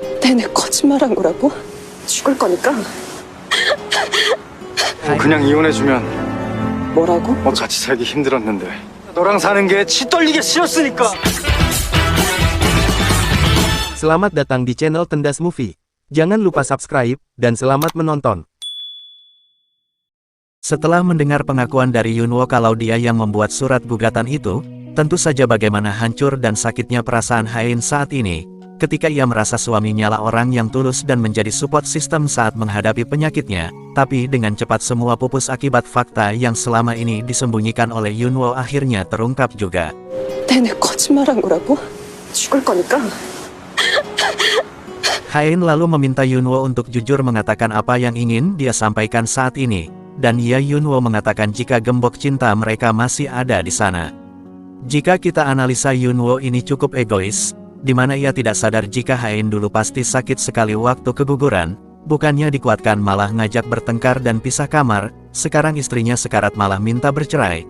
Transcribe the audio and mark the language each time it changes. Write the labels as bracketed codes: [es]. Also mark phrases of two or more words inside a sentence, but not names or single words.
[ko] 내내 거짓말한 거라고? 죽을 거니까. 그냥 이혼해주면 뭐라고? 같이 살기 힘들었는데 너랑 사는 게 치 떨리게 싫었으니까. [id] Selamat datang di channel Tendas Movie. Jangan lupa subscribe, dan selamat menonton. Setelah mendengar pengakuan dari Yunwo kalau dia yang membuat surat gugatan itu, tentu saja bagaimana hancur dan sakitnya perasaan Hain saat ini, ketika ia merasa suaminya lah orang yang tulus dan menjadi [en] support system [id] saat menghadapi penyakitnya, tapi dengan cepat semua pupus akibat fakta yang selama ini disembunyikan oleh Yunwo akhirnya terungkap juga. [ko] 내내 거짓말한 거라고? 죽을 거니까. [id] Hain lalu meminta Yunwo untuk jujur mengatakan apa yang ingin dia sampaikan saat ini, dan Yunwo mengatakan jika gembok cinta mereka masih ada di sana. Jika kita analisa Yunwo ini cukup egois, di mana ia tidak sadar jika Hain dulu pasti sakit sekali waktu keguguran, bukannya dikuatkan malah ngajak bertengkar dan pisah kamar, sekarang istrinya sekarat malah minta bercerai.